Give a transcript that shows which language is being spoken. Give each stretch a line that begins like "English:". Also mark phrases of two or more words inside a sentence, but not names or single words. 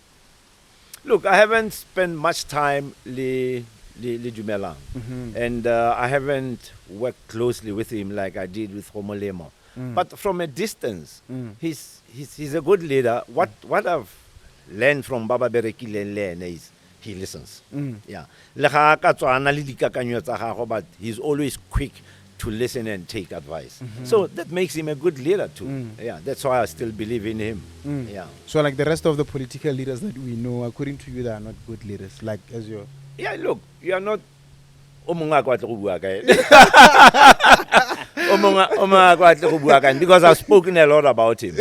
English: Look, I haven't spent much time le Dumelang. Mm-hmm. And I haven't worked closely with him like I did with Kgomolemo. But from a distance, he's a good leader. What I've learned from Baba Berekile is he listens. Yeah.
Tswana: Le ga ka tswana le dikakanyo tsa gagwe,
English: but he's always quick to listen and take advice. So that makes him a good leader too. Yeah, that's why I still believe in him. Yeah. So like the rest of the political leaders that we know, according to you, they are not good leaders. Like as your Yeah, look, you are not because I've spoken a lot about him.